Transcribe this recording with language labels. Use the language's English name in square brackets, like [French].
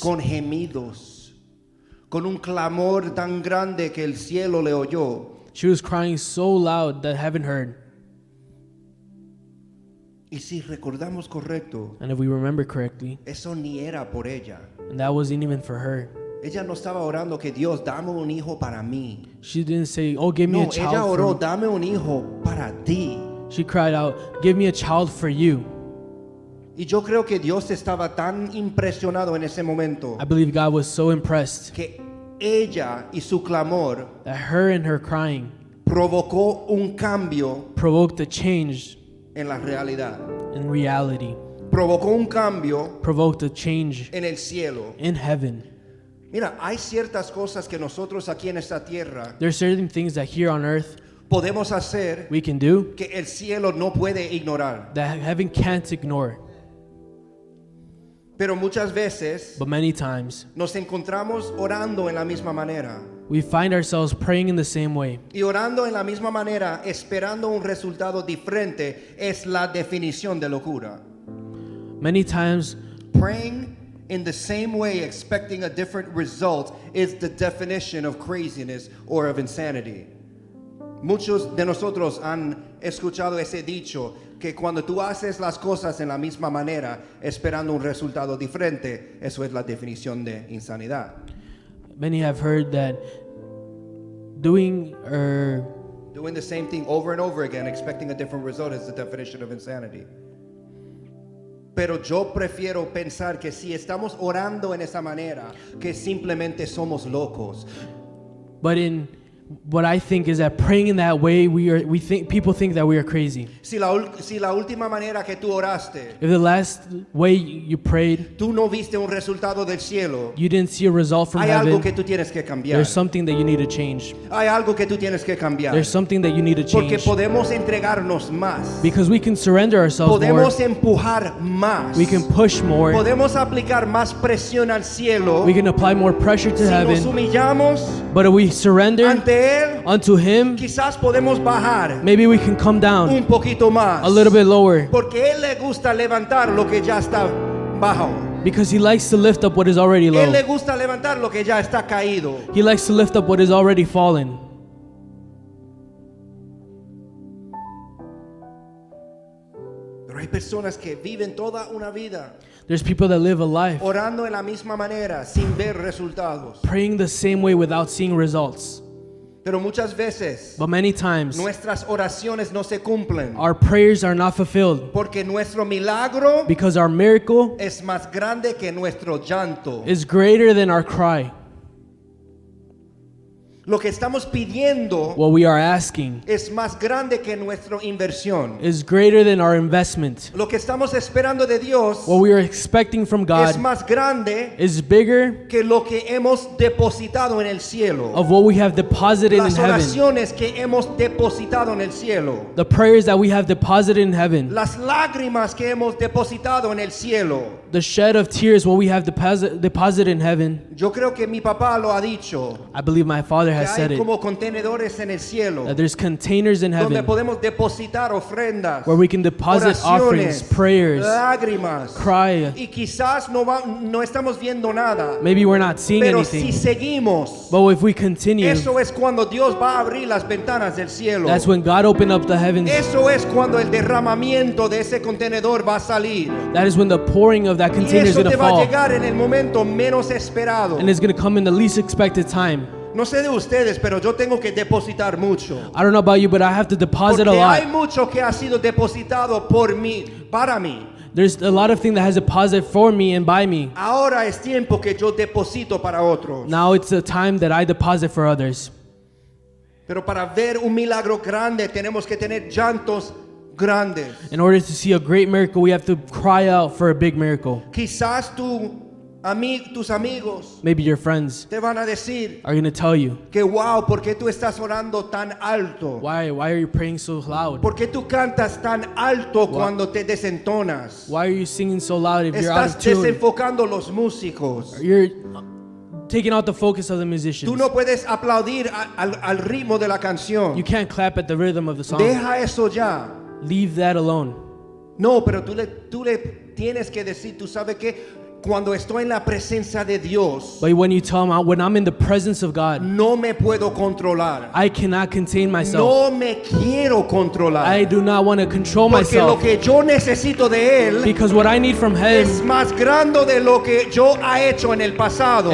[Spanish] con gemidos, con un clamor tan grande que el cielo le oyó. [English] she was crying so loud that heaven heard. [Spanish] Y si recordamos correcto, [English] And if we remember correctly, [Spanish] eso ni era por ella. [English] and that wasn't even for her. [Spanish] Ella no estaba orando que Dios, dame un hijo para mí. [English] She didn't say, oh, give me [Spanish] No, [English] a child [Spanish] ella oró, [English] for me. [Spanish] dame un hijo para ti. [English] She cried out, give me a child for you. [Spanish] Y yo creo que Dios estaba tan impresionado en ese momento [English] I believe God was so impressed [Spanish] que ella y su clamor [English] that her and her crying [Spanish] provocó un cambio [English] provoked a change [Spanish] en la realidad. [English] in reality, [Spanish] Provocó un cambio [English] provoked a change [Spanish] en el cielo. [English] in heaven. [Spanish] Mira, hay ciertas cosas que nosotros aquí en esta tierra [English] There are certain things that here on earth [Spanish] podemos hacer [English] we can do [Spanish] que el cielo no puede ignorar. [English] that heaven can't ignore. [Spanish] Pero muchas veces [English] But many times [Spanish] nos encontramos orando en la misma manera. [English] we find ourselves praying in the same way. [Spanish] Y orando en la misma manera, esperando un resultado diferente, es la definición de locura. [English] Many times Praying in the same way, expecting a different result, is the definition of craziness or of insanity. [Spanish] Muchos de nosotros han escuchado ese dicho, que cuando tú haces las cosas en la misma manera, esperando un resultado diferente, eso es la definición de insanidad. [English] many have heard that doing Doing the same thing over and over again, expecting a different result, is the definition of insanity. [Spanish] Pero yo prefiero pensar que si estamos orando en esa manera, que simplemente somos locos. [English] but in what I think is that praying in that way people think that we are crazy. [Spanish] Si la última manera que tú oraste, [English] If the last way you prayed, [Spanish] tú no viste un resultado del cielo, [English] you didn't see a result from [Spanish] hay algo que [English] heaven, [Spanish] tú tienes que cambiar. [English] there's something that you need to change. [Spanish] Hay algo que tú tienes que cambiar. [English] There's something that you need to [Spanish] Porque [English] change. [Spanish] podemos entregarnos más. [English] Because we can surrender ourselves more. [Spanish] Podemos empujar más. [English] We can push more. [Spanish] Podemos aplicar más presión al cielo. [English] We can apply more pressure to [Spanish] Si nos [English] heaven. [Spanish] humillamos [English] But if we surrender [Spanish] ante Él, [English] unto Him, [Spanish] quizás podemos bajar [English] maybe we can come down [Spanish] un poquito más. [English] a little bit lower. [Spanish] Porque Él le gusta levantar lo que ya está bajo. [English] Because He likes to lift up what is already [Spanish] Él le [English] low. [Spanish] gusta levantar lo que ya está caído. [English] He likes to lift up what is already fallen. [Spanish] Pero hay personas que viven toda una vida [English] There's people that live a life [Spanish] orando en la misma manera sin ver resultados. [English] praying the same way without seeing results. [Spanish] Pero muchas veces [English] But many times [Spanish] nuestras oraciones no se cumplen [English] our prayers are not fulfilled [Spanish] porque nuestro milagro [English] because our miracle [Spanish] es más grande que nuestro llanto. [English] is greater than our cry. [Spanish] Lo que estamos pidiendo [English] What we are asking [Spanish] es más grande que nuestra inversión. [English] is greater than our investment. [Spanish] Lo que estamos esperando de Dios [English] What we are expecting from [Spanish] es [English] God [Spanish] más grande [English] is bigger [Spanish] que lo que hemos depositado en el cielo. [English] of what we have deposited in [Spanish] Las [English] heaven. [Spanish] oraciones que hemos depositado en el cielo. [English] The prayers that we have deposited in heaven. [Spanish] Las lágrimas que hemos depositado en el cielo. [English] The shed of tears, what we have deposited in heaven. [Spanish] Yo creo que mi papá lo ha dicho. [English] I believe my Father [Spanish] Que [English] has said [Spanish] hay [English] it. [Spanish] como contenedores en el cielo [English] That there's containers in [Spanish] donde [English] heaven [Spanish] podemos depositar ofrendas, [English] where we can deposit offerings, [Spanish] oraciones, [English] prayers, [Spanish] lágrimas. [English] cry. [Spanish] Y quizás no estamos viendo nada. [English] Maybe we're not seeing [Spanish] Pero si [English] anything. [Spanish] seguimos, [English] But if we continue, [Spanish] eso es cuando Dios va a abrir las ventanas del cielo. [English] that's when God opened up the heavens. [Spanish] Eso es cuando el derramamiento de ese contenedor va a salir. [English] That is when the pouring of that [Spanish] Y [English] container is [Spanish] eso [English] going [Spanish] te [English] to [Spanish] va a [English] fall. [Spanish] llegar en el momento menos esperado. [English] And it's going to come in the least expected time. [Spanish] No sé de ustedes, pero yo tengo que depositar mucho. [English] I don't know about you, but I have to deposit a [Spanish] Porque hay [English] lot. [Spanish] mucho que ha sido depositado por mí, para mí. [English] There's a lot of things that has deposited for me and by me. [Spanish] Ahora es tiempo que yo deposito para otros. [English] Now it's a time that I deposit for others. [Spanish] Pero para ver un milagro grande tenemos que tener llantos grandes. [English] In order to see a great miracle, we have to cry out for a big miracle. [Spanish] Quizás tus amigos [English] Maybe your friends [Spanish] te van a decir [English] are going to tell you, [Spanish] que wow, ¿por qué tú estás orando tan alto? [English] why are you praying so loud? [Spanish] ¿Por qué tú cantas tan alto cuando te desentonas? [English] Why are you singing so loud if you're out [Spanish] Estás [English] of tune? [Spanish] desenfocando los músicos. [English] You're taking out the focus of the musicians. [Spanish] Tú no puedes aplaudir al ritmo de la canción. [English] You can't clap at the rhythm of the song. [Spanish] Deja eso ya. [English] Leave that alone. [Spanish] No, pero tú le tienes que decir, tú sabes que cuando estoy en la presencia de Dios, [English] But when you tell them, when I'm in the presence of God, [Spanish] no me puedo controlar. [English] I cannot contain myself. [Spanish] No me quiero controlar. [English] I do not want to control [Spanish] Porque lo [English] myself. [Spanish] que yo necesito de Él [English] Because what I need from [Spanish] es [English] Him [Spanish] más grande de lo que yo he hecho en el pasado.